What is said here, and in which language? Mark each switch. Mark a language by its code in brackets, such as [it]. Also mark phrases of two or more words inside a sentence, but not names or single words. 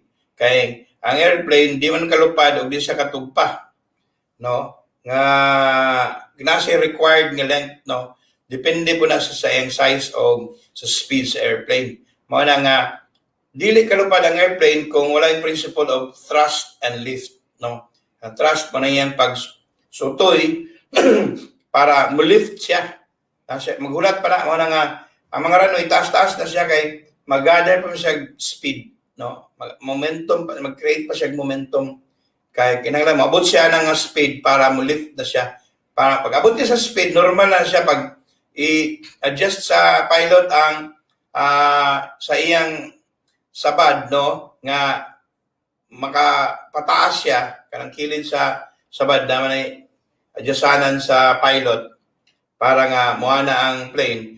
[ceb] Kay ang airplane di man kalupad o di siya katugpa, no, nga nasa required nga length, no, depende po na sa iyang size o sa speed sa airplane. Mao na nga dili kalupad ang airplane kung wala yung [en] principle of thrust and lift, [ceb] no. Ang thrust mo na iyang pagsutoy para mo-lift siya. Maghulat pa na, mao na nga ang mga runway taas-taas na siya kay mag-gather pa siya speed, no, momentum, mag-create pa siya momentum kay kinahanglan maabot siya ng speed para mo-lift na siya. Para pag abot niya sa speed, normal na siya pag i-adjust sa pilot ang sa iyang sabad, no, nga makapataas siya kanang kilid sa sabad naman ay adjustanan sa pilot para nga moana ang plane.